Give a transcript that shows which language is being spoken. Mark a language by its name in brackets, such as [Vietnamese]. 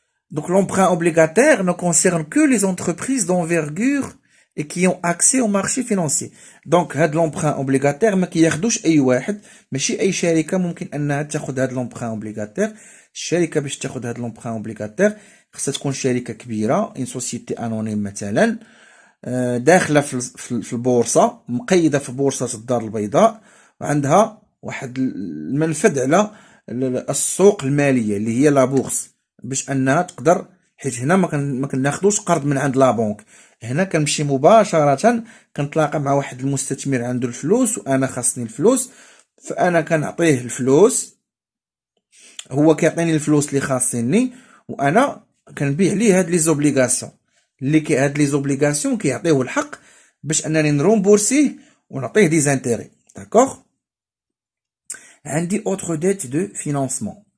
[French] Donc l'emprunt obligataire ne concerne que les entreprises d'envergure et qui ont accès au marché financier. [Arabic] Donc هاد l'emprunt obligataire ما كياخدوش اي واحد، ماشي اي شركه ممكن انها تاخد هاد l'emprunt obligataire. الشركه باش تاخد هاد l'emprunt obligataire خصها تكون شركه كبيره، ان سوسيتي انونيم مثلا، داخله في البورصه، مقيده في بورصه الدار البيضاء، وعندها واحد المنفذ على السوق الماليه اللي هي لا بورص، باش انها تقدر، حيت هنا ما كناخذوش قرض من عند لا بنك، هنا كنمشي مباشره كنتلاقى مع واحد المستثمر عنده الفلوس وانا خاصني الفلوس، فانا كنعطيه الفلوس، هو كيعطيني الفلوس اللي خاصيني، وانا كنبيع ليه هاد لي زوبليغاسيون اللي هاد لي زوبليغاسيون كيعطيوه الحق باش انني نرومبورسيه ونعطيه دي زانتيري. داكوغ. عندي [French] autre dette de financement.